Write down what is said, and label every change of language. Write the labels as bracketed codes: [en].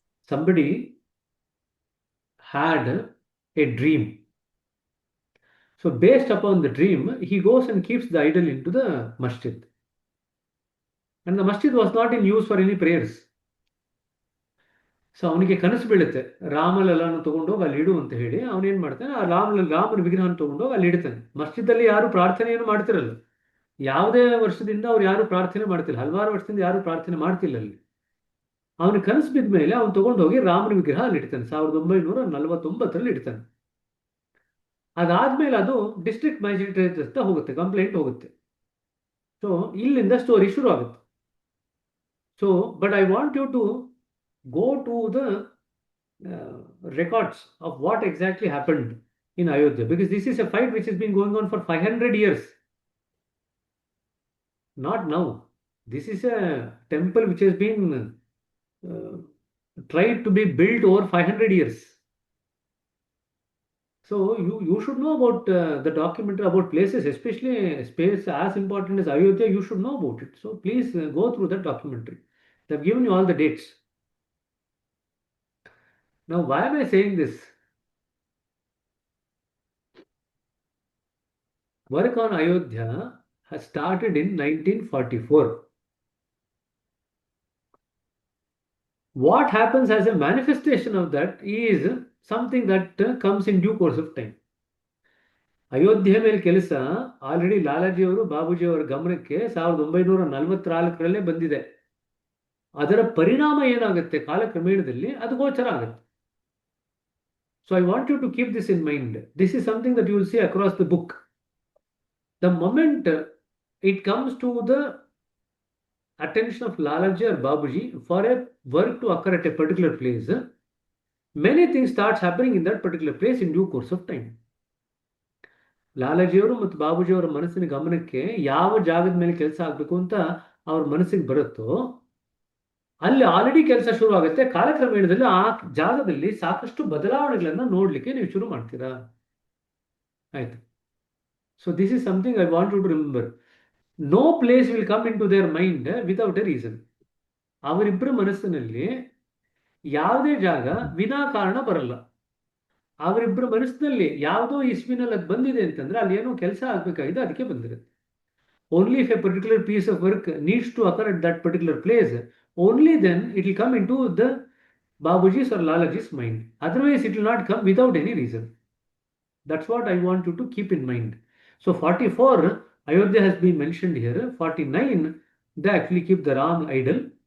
[en] Somebody had a dream. So based upon the dream, he goes and keeps the idol into the masjid. And the masjid was not in use for any prayers. [kn] So ಅವನಿಗೆ ಕನಸು ಬೀಳುತ್ತೆ, ರಾಮಲಲ್ಲಾನು ತಗೊಂಡೋಗಿ ಅಲ್ಲಿ ಇಡು ಅಂತ ಹೇಳಿ. ಅವನೇನು ಮಾಡ್ತಾನೆ, ಆ ರಾಮನ ವಿಗ್ರಹನ ತಗೊಂಡೋಗಿ ಅಲ್ಲಿ ಇಡ್ತಾನೆ. ಮಸ್ಜಿದಲ್ಲಿ ಯಾರು ಪ್ರಾರ್ಥನೆಯನ್ನು ಮಾಡ್ತಿರಲ್ಲ, ಯಾವುದೇ ವರ್ಷದಿಂದ ಅವ್ರು ಯಾರು ಪ್ರಾರ್ಥನೆ ಮಾಡ್ತಿಲ್ಲ, ಹಲವಾರು ವರ್ಷದಿಂದ ಯಾರು ಪ್ರಾರ್ಥನೆ ಮಾಡ್ತಿಲ್ಲ ಅಲ್ಲಿ. ಅವನಿಗೆ ಕನಸು ಬಿದ್ದ ಮೇಲೆ ಅವನು ತಗೊಂಡೋಗಿ ರಾಮನ ವಿಗ್ರಹ ಅಲ್ಲಿ ಇಡ್ತಾನೆ. 1949 ಇಡ್ತಾನೆ. ಅದಾದ್ಮೇಲೆ ಅದು ಡಿಸ್ಟ್ರಿಕ್ಟ್ ಮ್ಯಾಜಿಸ್ಟ್ರೇಟ್ ಹತ್ರ ಹೋಗುತ್ತೆ, ಕಂಪ್ಲೇಂಟ್ ಹೋಗುತ್ತೆ. ಸೊ ಇಲ್ಲಿಂದ ಸ್ಟೋರಿ ಶುರು ಆಗುತ್ತೆ. [en] So but I want you to go to the records of what exactly happened in Ayodhya, because this is a fight which has been going on for 500 years. Not now. This is a temple which has been tried to be built over 500 years. So you should know about the documentary about places, especially a space as important as Ayodhya. You should know about it. So please go through that documentary. They've given you all the dates. Now, why am I saying this? Work on Ayodhya has started in 1944. What happens as a manifestation of that is something that comes in due course of time. [kn] Ayodhya ಮೇಲೆ ಕೆಲಸ already ಲಾಲಾಜಿಯವರು ಬಾಬುಜಿಯವರ ಗಮನಕ್ಕೆ 1944 ಬಂದಿದೆ. ಅದರ ಪರಿಣಾಮ ಏನಾಗುತ್ತೆ ಕಾಲಕ್ರಮೇಣದಲ್ಲಿ ಅದು ಗೋಚರ ಆಗುತ್ತೆ. [en] So I want you to keep this in mind. This is something that you will see across the book. The moment it comes to the attention of Lalaji or Babuji for a work to occur at a particular place, many things starts happening in that particular place in due course of time. [kn] ಲಾಲಾಜಿಯವರು ಮತ್ತು ಬಾಬುಜಿಯವರ ಮನಸ್ಸಿನ ಗಮನಕ್ಕೆ ಯಾವ ಜಾಗದ ಮೇಲೆ ಕೆಲಸ ಆಗಬೇಕು ಅಂತ ಅವ್ರ ಮನಸ್ಸಿಗೆ ಬರುತ್ತೋ ಅಲ್ಲಿ ಆಲ್ರೆಡಿ ಕೆಲಸ ಶುರು ಆಗುತ್ತೆ. ಕಾಲಕ್ರಮೇಣದಲ್ಲಿ ಆ ಜಾಗದಲ್ಲಿ ಸಾಕಷ್ಟು ಬದಲಾವಣೆಗಳನ್ನ ನೋಡ್ಲಿಕ್ಕೆ ನೀವು ಶುರು ಮಾಡ್ತೀರಾ. ಆಯ್ತು. [en] So this is something I want you to remember. No place will come into their mind without a reason. [kn] ಅವರಿಬ್ಬರ ಮನಸ್ಸಿನಲ್ಲಿ ಯಾವುದೇ ಜಾಗ ವಿನಾಕಾರಣ ಬರಲ್ಲ. ಅವರಿಬ್ಬರ ಮನಸ್ಸಿನಲ್ಲಿ ಯಾವುದೋ ಇಸ್ವಿನಲ್ಲಿ ಅದು ಬಂದಿದೆ ಅಂತಂದ್ರೆ ಅಲ್ಲಿ ಏನೋ ಕೆಲಸ ಆಗ್ಬೇಕಾಗಿದೆ, ಅದಕ್ಕೆ ಬಂದಿರುತ್ತೆ. [en] Only if a particular piece of work needs to occur at that particular place, only then it will come into the Babuji's or Lalaji's mind. Otherwise, it will not come without any reason. That's what I want you to keep in mind. So 44, Ayodhya has been mentioned here. 49, they actually keep the Ram idol.